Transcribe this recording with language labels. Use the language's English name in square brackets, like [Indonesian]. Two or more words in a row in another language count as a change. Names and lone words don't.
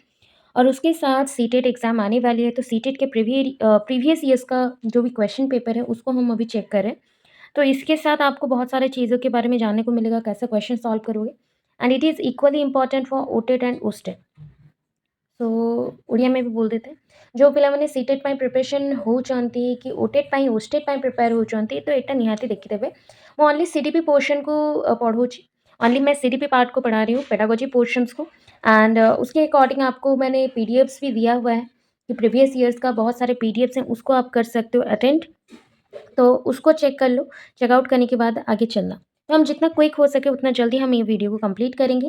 [Hindi] और उसके साथ सीटेट एग्ज़ाम आने वाली है, तो सीटेट के [English] previous years [Hindi] का जो भी [English] question paper [Hindi] है उसको हम अभी चेक करें। तो इसके साथ आपको बहुत सारे चीज़ों के बारे में जानने को मिलेगा, कैसे [English] question solve [Hindi] करोगे। [English] And it is equally important for OTET and OSTET. [Hindi] सो ଓଡ଼ିଆ में भी बोल देते हैं। [Odia] जो ପିଲାମାନେ ସିଟେଟ୍ ପାଇଁ ପ୍ରିପାରେସନ୍ ହେଉଛନ୍ତି କି ଓଟେଟ୍ ପାଇଁ ଓଷ୍ଟେଟ୍ ପାଇଁ ପ୍ରିପେୟାର ହେଉଛନ୍ତି, ତ ଏଇଟା ନିହାତି ଦେଖିଦେବେ। [Hindi] मैं [English] only CDP portion [Hindi] को पढ़ूँगी। ओनली मैं [English] CDP part [Hindi] को पढ़ा रही हूँ, [English] pedagogy portions [Hindi] को। एंड उसके अकॉर्डिंग आपको मैंने पीडीएफ्स भी दिया हुआ है कि [English] previous years [Hindi] का बहुत सारे पीडीएफ्स हैं, उसको आप कर सकते हो अटेंड। तो उसको चेक कर लो। चेकआउट करने के बाद आगे चलना। तो हम जितना क्विक हो सके उतना जल्दी हम ये वीडियो को कंप्लीट करेंगे।